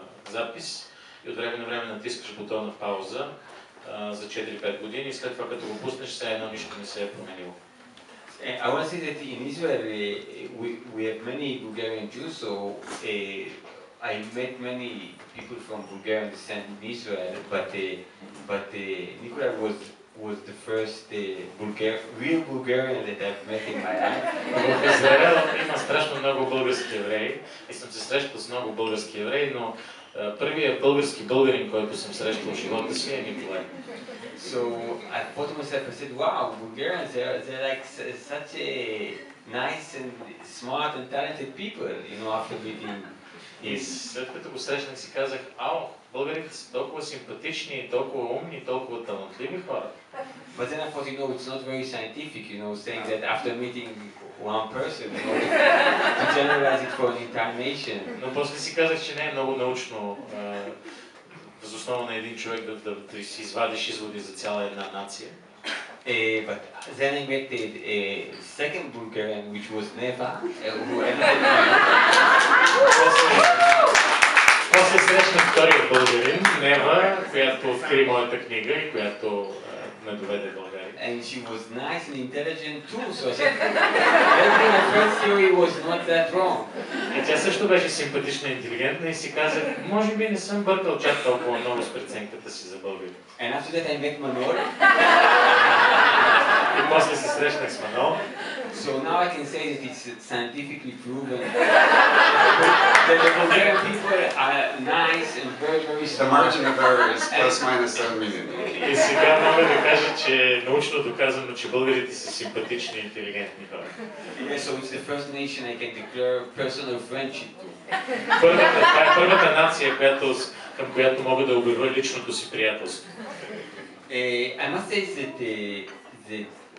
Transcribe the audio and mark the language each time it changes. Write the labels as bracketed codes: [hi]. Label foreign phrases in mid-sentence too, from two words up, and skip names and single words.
[bg] запис и от време на време натискаш бутона пауза за 4-5 години и след това като го пуснеш, все едно нищо не се е променило. [en] I want to say that in Israel we have many Bulgarian Jews, so I met many people from Bulgaria descent in Israel, but Nikolai was the first real Bulgarian that I've met in my life. [bg] В Израел има страшно много български евреи и съм се срещал с много български евреи, но първият български българин, който съм срещал в живота си е Николай. [en] So I thought to myself, I said, wow, Bulgarians, they're like such a nice and smart and talented people, you know, after meeting. [bg] И след като го срещнах си казах, българите са толкова симпатични, толкова умни, толкова талантливи хора. [en] But then I thought, you know, it's not very scientific, you know, saying that after meeting one person, you know, to generalize it for an entire nation. [bg] Но после си казах, че не е много научно въз основа на един човек да си извадиш изводи за цяла една нация. [en] But then I met a second Bulgarian, which was Neva, who [bg] После срещнах втория българин, Нева, която откри моята книга и която ме доведе в България. [en] And she was nice and intelligent too, so I said, everything I first theory was not that wrong. [bg] И тя също беше симпатична и интелигентна и си казах, може би не съм бъркал чак толкова много с преценката си за българите. [en] And after that I met Manol. [bg] И после се срещнах с Манол. [en] So now I can say that it's scientifically proven that the Bulgarian people are nice and very, very smart. The margin of error is plus minus 7 million. [bg] И сега мога да кажа, че е научно доказано, че българите са симпатични и интелигентни хора. [en] Yeah, so it's the first nation I can declare personal friendship to. [bg] Това е първата нация, към която мога да обявя личното си приятелство. [en] I must say that